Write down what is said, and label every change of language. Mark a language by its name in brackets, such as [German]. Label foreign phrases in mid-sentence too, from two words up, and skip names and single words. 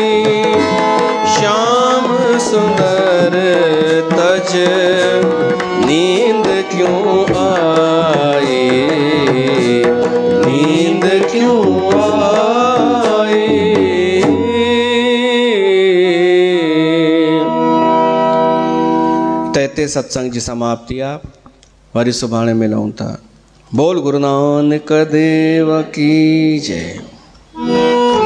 [Hindi] श्याम सुंदर तज नींद क्यों आई, नींद क्यों आई। [Sindhi] तैते सत्संग जी समाप्ति आप वरी सुभाणे मिलूं था। [Hindi] बोल गुरु नानक देव की जय।